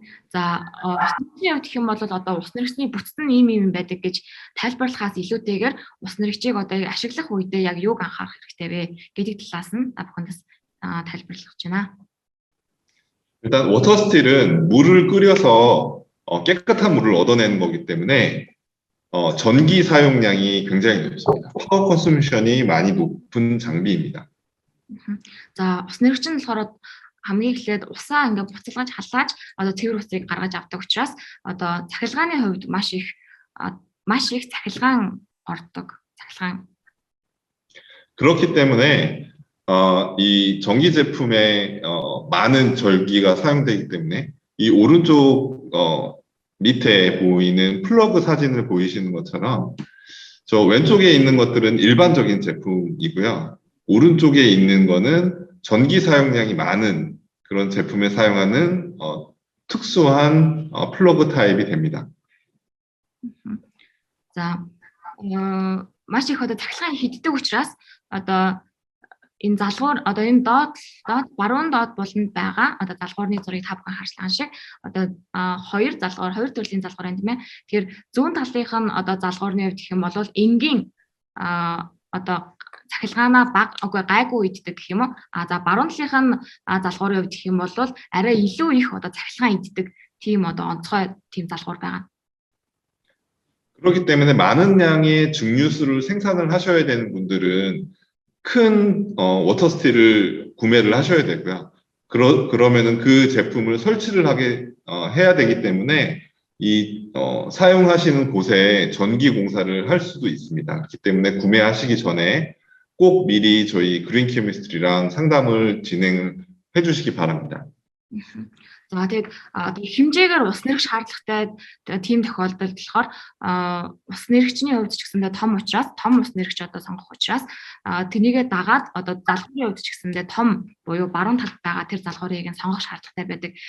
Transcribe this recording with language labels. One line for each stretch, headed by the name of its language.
Mongolian: За усны хувьд гэх юм бол одоо ус нэрэгчний бүтцэн ийм байдаг гэж тайлбарлахаас илүүтэйгээр ус нэрэгчийг одоо ашиглах үедээ яг юуг анхаарах хэрэгтэй вэ гэдэг талаас нь бүхэндээс тайлбарлах гэж байна.
Korean: 일단 워터스틸은 물을 끓여서 깨끗한 물을 얻어내는 거기 때문에 전기 사용량이 굉장히 높습니다. 파워 컨섬션이 많이 높은 장비입니다.
Mongolian: За ус нэрэгч нь болохоор хамгийн эхлээд усаа ингээд буцалгаж халааж одоо цэвэр усыг гаргаж авдаг учраас одоо цахилгааны хувьд маш их цахилгаан ордог.
Korean: 그렇기 때문에 이 전기 제품에 많은 전기가 사용되기 때문에 이 오른쪽 밑에 보이는 플러그 사진을 보이시는 것처럼 저 왼쪽에 있는 것들은 일반적인 제품이고요. 오른쪽에 있는 거는 전기 사용량이 많은 그런 제품에 사용하는 특수한 플러그 타입이 됩니다.
Mongolian: За маш их одоо цахилгаан хийддэг учраас одоо энэ залгуур одоо энэ доод баруун доод буланд байгаа одоо залгуурны зургийг та бүхэн харсан шиг одоо хоёр төрлийн залгуур байна тийм ээ. Тэгэхээр зүүн талынх нь одоо залгуурны хувьд гэх юм бол энгийн одоо цахилгаанаа үгүй гайгүй иддэг гэх юм уу. За баруун талынх нь залгуурын хувьд гэх юм бол арай илүү их одоо цахилгаан иддэг тийм одоо онцгой тийм залгуур байгаа.
Korean: 그렇기 때문에 많은 양의 증류수를 생산을 하셔야 되는 분들은 큰 워터스틸을 구매를 하셔야 되고요. 그러면은 그 제품을 설치를 해야 되기 때문에 사용하시는 곳에 전기 공사를 할 수도 있습니다. 그렇기 때문에 구매하시기 전에 꼭 미리 저희 그린 케미스트리랑 상담을 진행을 해주시기 바랍니다.
Mongolian: За тэгээд одоо хэмжээгээр ус нэрх шаардлагатай тийм тохиолдолд болохоор ус нэрхчний хувьд ч гэсэндээ том ус нэрхч одоо сонгох учраас тэрнийгээ дагаад одоо залгуурын хувьд ч гэсэндээ том буюу баруун талд байгаа тэр залгуурыг сонгох шаардлагатай байдаг.